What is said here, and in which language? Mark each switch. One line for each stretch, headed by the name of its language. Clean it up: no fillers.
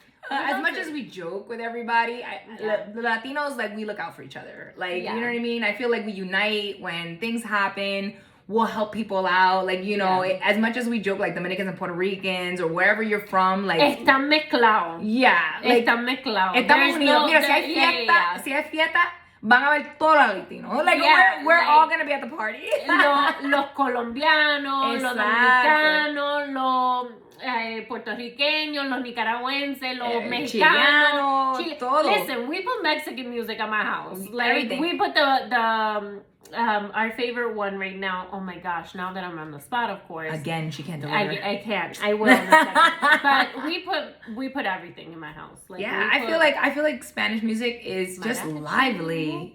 English: as much as we joke with everybody, the Latinos, like, we look out for each other. Like, you know what I mean? I feel like we unite when things happen. We'll help people out. Like, you know, as much as we joke, like Dominicans and Puerto Ricans or wherever you're from, like,
Spanish: están mezclados.
English: Yeah, like,
Spanish: están mezclados. Estamos unidos. Mira, si hay fiesta, van a ver todos los latinos.
English: Like, we're all going to be at the party.
Spanish: Los colombianos, los dominicanos, los puertorriqueños, los nicaragüenses, los mexicanos, todo.
English: Listen, we put Mexican music at my house. Like, everything. We put the our favorite one right now. Oh my gosh! Now that I'm on the spot, of course. Again, she can't deliver. I can't. I will in a second. But we put everything in my house. Like, I feel like Spanish music is just lively.